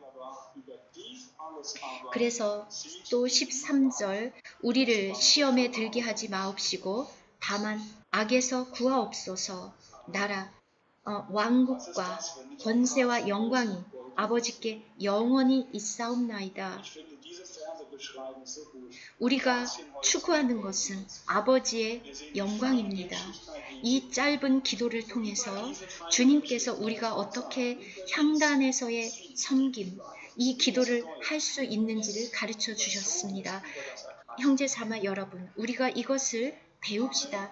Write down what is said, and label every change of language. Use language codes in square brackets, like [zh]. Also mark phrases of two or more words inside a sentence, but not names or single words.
[ko] 그래서 또 13절 우리를 시험에 들게 하지 마옵시고 다만 악에서 구하옵소서. 나라, 왕국과 권세와 영광이 아버지께 영원히 있사옵나이다. [de] Ich finde, diese Verse beschreiben so gut. [ko] 우리가 추구하는 것은 아버지의 영광입니다. 이 짧은 기도를 통해서 주님께서 우리가 어떻게 향단에서의 섬김, 이 기도를 할 수 있는지를 가르쳐 주셨습니다. 형제자매 여러분, 우리가 이것을 배웁시다.